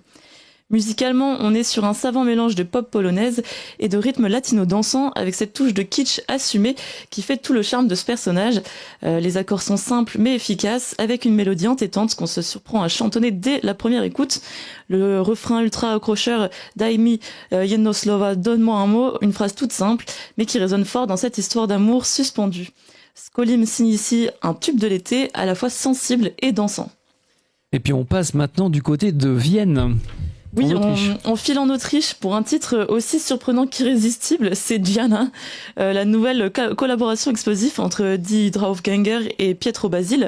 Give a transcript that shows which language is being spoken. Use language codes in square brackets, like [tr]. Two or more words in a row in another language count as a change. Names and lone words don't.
[fr] Musicalement, on est sur un savant mélange de pop polonaise et de rythme latino dansant avec cette touche de kitsch assumée qui fait tout le charme de ce personnage. Les accords sont simples mais efficaces avec une mélodie entêtante qu'on se surprend à chantonner dès la première écoute. Le refrain ultra accrocheur [pl] Daj mi jedno słowo, [fr] donne-moi un mot, une phrase toute simple mais qui résonne fort dans cette histoire d'amour suspendue. Skolim signe ici un tube de l'été à la fois sensible et dansant. Et puis on passe maintenant du côté de Vienne. Oui, on file en Autriche pour un titre aussi surprenant qu'irrésistible, c'est Diana, la nouvelle collaboration explosive entre Die Draufgänger et Pietro Basile.